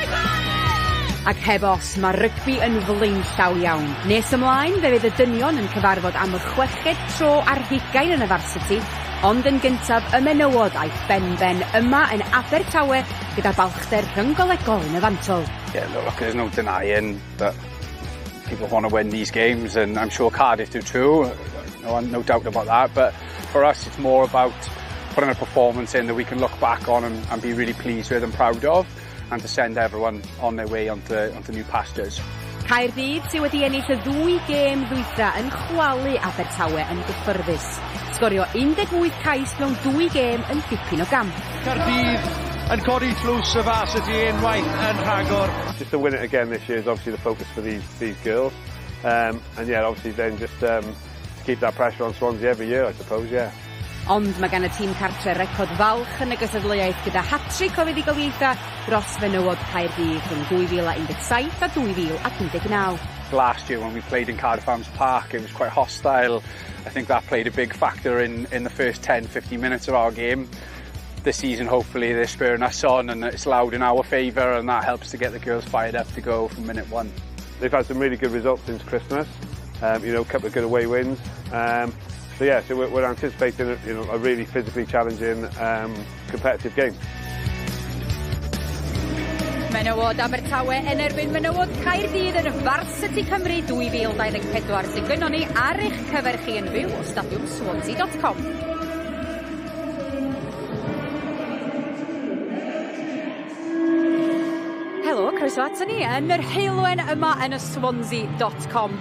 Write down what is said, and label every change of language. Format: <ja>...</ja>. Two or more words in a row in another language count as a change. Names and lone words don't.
<cy>Ac heb os, mae rygbi yn flaenllaw iawn. Nes ymlaen, fe fydd y dynion yn cyfarfod am y 6ed tro ar 20 yn y Varsity, ond yn gyntaf y menywod a'i ben yma yn Abertawe gyda balchder rhynggolegol yn y fantol.</cy> <en>Yeah, look, there's no denying that people want to win these games, and I'm sure Cardiff do too. No doubt about that. But for us, it's more about putting a performance in that we can look back on and be really pleased with and proud of, and to send everyone on their way onto new pastures.</en> <cy>Caerdydd sydd wedi ennill y 2 gêm ddwytha yn chwalu Abertawe yn gyffyrddus. Sgorio 18 cais mewn 2 gêm yn dipyn o gamp. Cardiff yn codi tlws y Varsity unwaith yn rhagor.</cy> <en>Just to win it again this year is obviously the focus for these girls. And yeah, obviously then just keep that pressure on Swansea every year, I suppose, yeah.</en> <cy>Ond mae gan y tîm cartre record falch yn y gystadleuaeth gyda hat-trick o fuddugoliaethau dros fenywod Caerdydd rhwng 2017 a 2019.</cy> <en>Last year when we played in Cardiff Arms Park, it was quite hostile. I think that played a big factor in the first 10-15 minutes of our game. This season, hopefully, they're spurring us on and it's loud in our favour, and that helps to get the girls fired up to go from minute 1. They've had some really good results since Christmas. A couple of good away wins. So yeah, so we're anticipating a really physically challenging, competitive game.</en> <cy>Menywod Abertawe yn erbyn menywod Caerdydd yn y Varsity Cymru 2024 sy'n gwyno ni ar eich cyfer chi yn fyw o stadiwm Swansea.com. Helo, croeso ato ni yn yr heilwen yma yn y Swansea.com.</cy>